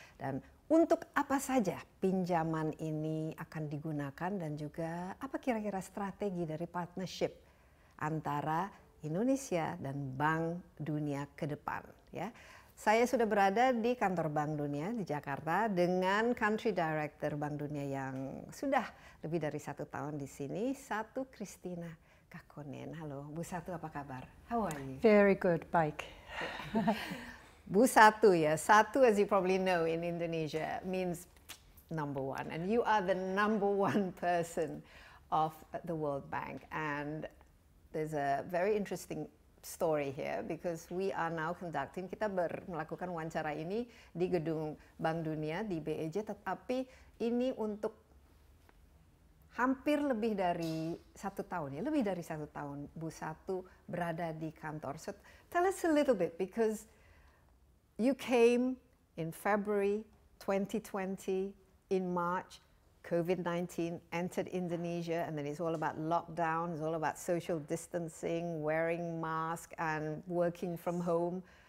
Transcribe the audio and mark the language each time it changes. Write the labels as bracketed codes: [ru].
[id] Dan untuk apa saja pinjaman ini akan digunakan dan juga apa kira-kira strategi dari partnership antara Indonesia dan Bank Dunia ke depan, ya. Saya sudah berada di kantor Bank Dunia di Jakarta dengan Country Director Bank Dunia yang sudah lebih dari 1 tahun di sini, Satu Kahkonen. Halo, Bu Satu, apa kabar? [en] How are you? Very good, baik. Bu Satu, ya, Satu, as you probably know in Indonesia means number one, and you are the number one person of the World Bank. And there's a very interesting story here because we are now conducting, [id] kita melakukan wawancara ini di gedung Bank Dunia di BEJ, tetapi ini untuk hampir lebih dari 1 tahun, ya, lebih dari 1 tahun Bu Satu berada di kantor. [en] So tell us a little bit because you came in February 2020, in March COVID-19 entered Indonesia, and then it's all about lockdown, it's all about social distancing, wearing masks and working from home.